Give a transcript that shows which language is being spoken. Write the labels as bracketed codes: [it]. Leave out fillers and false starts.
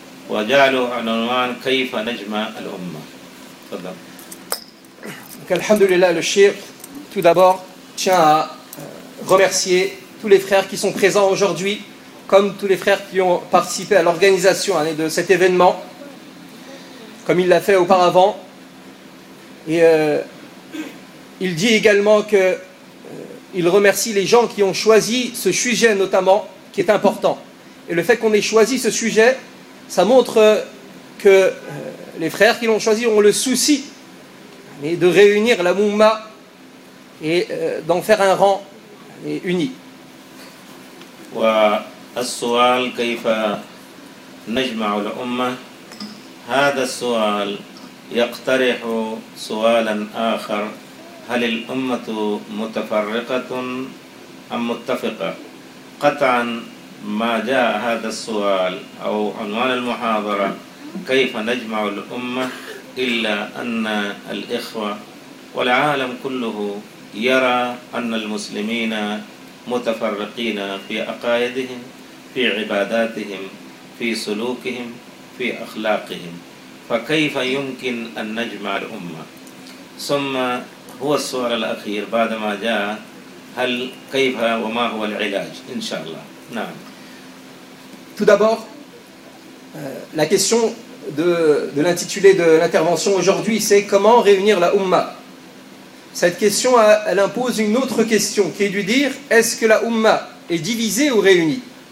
[ar] وجعله عنوان كيف نجمع الأمة. تفضل. الحمد لله للشيخ. [fr] Tout d'abord, je tiens à remercier tous les frères qui sont présents aujourd'hui, comme tous les frères qui ont participé à l'organisation de cet événement, comme il l'a fait auparavant. Et il dit également qu'il remercie les gens qui ont choisi ce sujet notamment, qui est important. Et le fait qu'on ait choisi ce sujet, ça montre que les frères qui l'ont choisi ont le souci de réunir la Mouma et d'en faire un rang uni. [ar] والسؤال كيف نجمع الأمة هذا السؤال يقترح سؤالا آخر هل الأمة متفرقة أم متفقة قطعا ما جاء هذا السؤال أو عنوان المحاضرة كيف نجمع الأمة إلا أن الإخوة والعالم كله يرى أن المسلمين متفرقين في عقائدهم في عباداتهم في سلوكهم في أخلاقهم فكيف يمكن أن نجمع الأمة ثم هو السؤال الأخير بعدما جاء هل كيف وما هو العلاج إن شاء الله نعم. [fr] Tout d'abord, la question de l'intitulé de l'intervention aujourd'hui, c'est comment réunir la Umma. Cette question, elle impose une autre question, qui est de dire, est-ce que la Umma est divisée ou réunie?